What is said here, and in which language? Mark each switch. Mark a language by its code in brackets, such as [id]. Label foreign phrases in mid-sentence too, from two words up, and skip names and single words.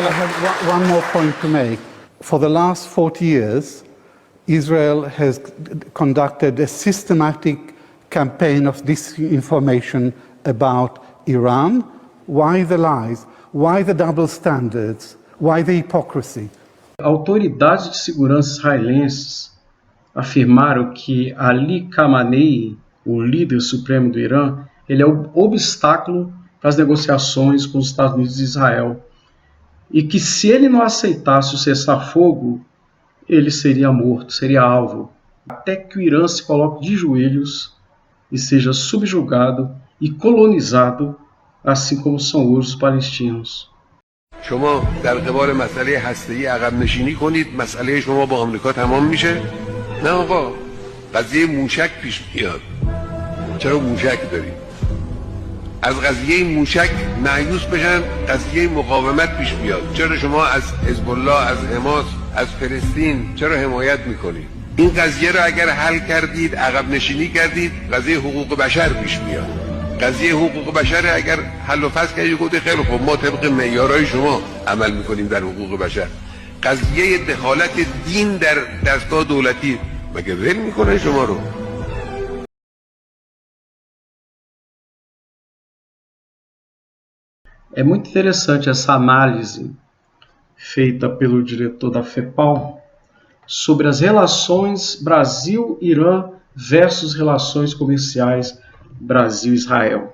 [en] I have one more point to make. For the last 40 years, Israel has conducted a systematic campaign of disinformation about Iran. Why the lies? Why the double standards? Why the hypocrisy? [pt] Autoridades de segurança israelenses afirmaram que Ali Khamenei, o líder supremo do Irã, ele é o obstáculo para as negociações com os Estados Unidos e Israel. E que se ele não aceitasse o cessar-fogo, ele seria morto, seria alvo. Até que o Irã se coloque de joelhos e seja subjugado e colonizado, assim como são hoje os palestinos. [fa] شما در قبال مسئله هسته‌ای عقب نشینی کنید، مسئله شما با آمریکا تمام میشه؟ نه آقا، قضیه موشک پیش میاد. چرا موشک داریم؟ از قضیه موشک مایوس بشن، قضیه مقاومت پیش بیاد. چرا شما از حزب الله، از حماس، از فلسطین چرا حمایت میکنید؟ این قضیه رو اگر حل کردید، عقب نشینی کردید، قضیه حقوق بشر پیش میاد. قضیه حقوق بشر اگر حل و فصل کردید، گفتید خیلی خوب، ما طبق معیارهای شما عمل میکنیم در حقوق بشر. قضیه دخالت دین در دستگاه دولتی مگه ول میکنه شما رو؟ [pt] É muito interessante essa análise feita pelo diretor da FEPAL sobre as relações Brasil-Irã versus relações comerciais Brasil-Israel.